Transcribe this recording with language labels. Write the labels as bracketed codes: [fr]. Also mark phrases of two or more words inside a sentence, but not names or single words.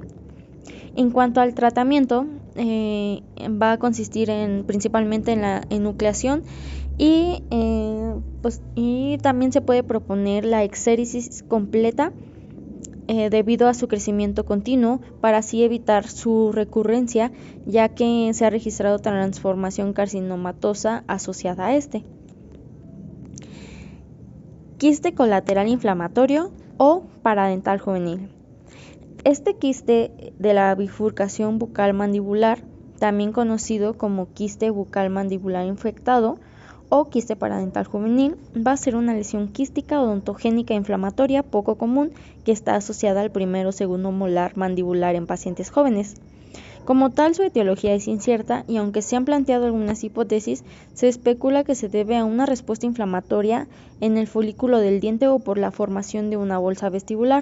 [es] En cuanto al tratamiento, va a consistir principalmente en la enucleación y también se puede proponer la exéresis completa debido a su crecimiento continuo para así evitar su recurrencia, ya que se ha registrado transformación carcinomatosa asociada a este. Quiste colateral inflamatorio o paradental juvenil. Este quiste de la bifurcación bucal mandibular, también conocido como quiste bucal mandibular infectado o quiste paradental juvenil, va a ser una lesión quística odontogénica inflamatoria poco común que está asociada al primero o segundo molar mandibular en pacientes jóvenes. Como tal, su etiología es incierta y aunque se han planteado algunas hipótesis, se especula que se debe a una respuesta inflamatoria en el folículo del diente o por la formación de una bolsa vestibular.